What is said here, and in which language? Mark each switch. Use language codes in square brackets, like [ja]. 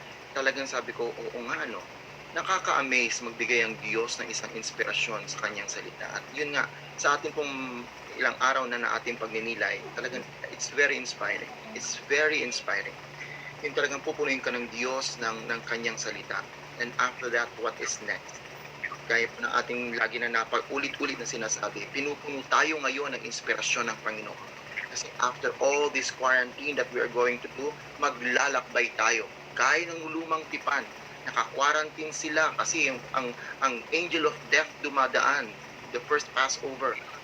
[tl] Talagang sabi ko, nakaka-amaze magbigay ang Diyos ng isang inspirasyon sa kanyang salita. At yun nga, sa ating pong ilang araw na ating pagninilay, talagang [en] it's very inspiring. It's very inspiring. [tl] Yung talagang pupunuin ka ng Diyos ng kanyang salita. [en] And after that, what is next? [tl] Gaya po ng ating lagi na napag-ulit-ulit na sinasabi, pinupuno tayo ngayon ng inspirasyon ng Panginoon. Kasi [en] after all this quarantine that we are going to do, [tl] maglalakbay tayo. gaya ng lumang tipan. Naka-quarantine sila kasi ang angel of death dumadaan, [en] the first Passover.